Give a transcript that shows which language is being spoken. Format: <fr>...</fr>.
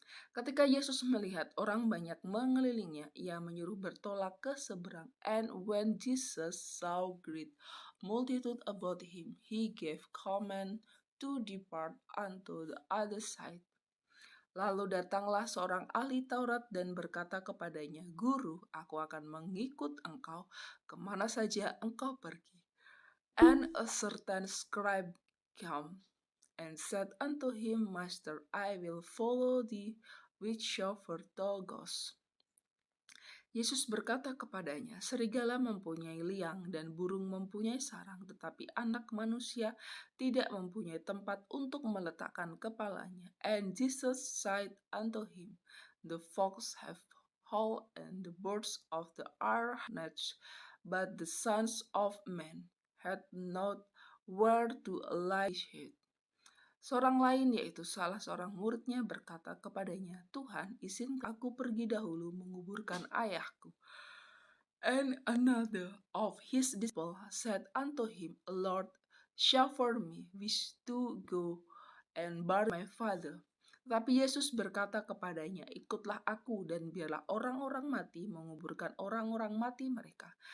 <id>Ketika Yesus melihat orang banyak mengelilingnya, ia menyuruh bertolak ke seberang.</id> <en>And when Jesus saw great multitude about him, he gave command to depart unto the other side.</en> <id>Lalu datanglah seorang ahli Taurat dan berkata kepadanya, Guru, aku akan mengikut engkau kemana saja engkau pergi.</id> <en>And a certain scribe came and said unto him, Master, I will follow thee whithersoever thou goest.</en> <id>Yesus berkata kepadanya, serigala mempunyai liang dan burung mempunyai sarang, tetapi anak manusia tidak mempunyai tempat untuk meletakkan kepalanya.</id> <en>And Jesus said unto him, the fox have hole and the birds of the air nests, but the sons of men hath not where to lay his head.</en> <id>Seorang lain, yaitu salah seorang muridnya, berkata kepadanya, Tuhan, izinkan aku pergi dahulu menguburkan ayahku.</id> <en>And another of his disciples said unto him, Lord, suffer me wish to go and bury my father.</en> <id>Tapi Yesus berkata kepadanya, ikutlah aku dan biarlah orang-orang mati menguburkan orang-orang mati mereka.</id>